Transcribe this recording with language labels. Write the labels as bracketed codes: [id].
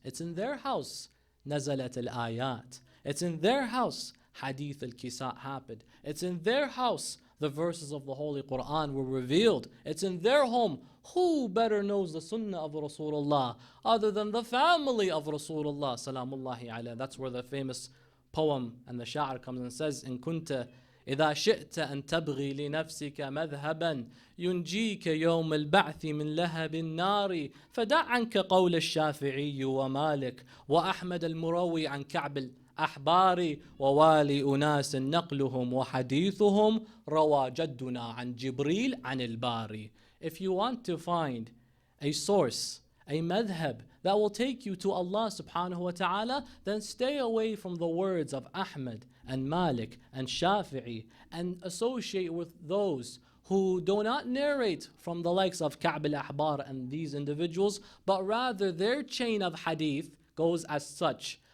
[en] It's in their house, Nazalat al-Ayat. It's in their house, Hadith al-Kisa happened. It's in their house, the verses of the Holy Quran were revealed. It's in their home. Who better knows the Sunnah of Rasulullah other than the family of Rasulullah salamullahi alayhi? That's where the famous poem and the sha'ar comes and says, [ar] إن كنت إذا شئت أن تبغي لنفسك مذهبا ينجيك يوم البعث من لهب النار فدع عنك قول الشافعي ومالك وأحمد المروي عن كعب الأحبار ووالي أناس نقلهم وحديثهم روى جدنا عن جبريل عن الباري. [en] If you want to find a source, a madhab that will take you to Allah subhanahu wa ta'ala, then stay away from the words of Ahmad and Malik and Shafi'i and associate with those who do not narrate from the likes of Ka'b al-Ahbar and these individuals, but rather their chain of hadith goes as such.